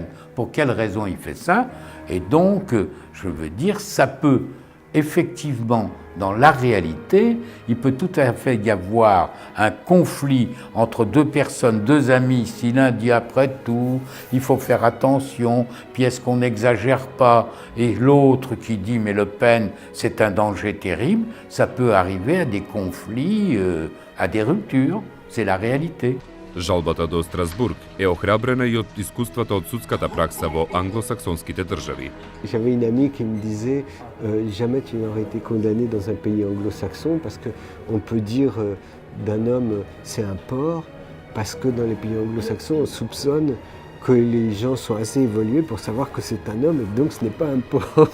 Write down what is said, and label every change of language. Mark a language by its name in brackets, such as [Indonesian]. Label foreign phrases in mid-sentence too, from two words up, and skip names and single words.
[French] Pour quelle raison il fait ça? Et donc, je veux dire, ça peut effectivement, dans la réalité, il peut tout à fait y avoir un conflit entre deux personnes, deux amis. Si l'un dit après tout, il faut faire attention, puis est-ce qu'on n'exagère pas, et l'autre qui dit mais Le Pen c'est un danger terrible, ça peut arriver à des conflits, à des ruptures, c'est la réalité. [Macedonian] Жалбата до Страсбург е охрабрена и од искуствата од судската пракса во англосаксонските држави. [French] J'avais une amie qui me disait jamais tu n'aurais été condamné dans un pays anglo-saxon parce qu'on peut dire d'un homme, c'est un porc, parce que dans les pays anglo-saxons, on soupçonne que les gens sont assez évolués pour savoir que c'est un homme et donc ce n'est pas un porc.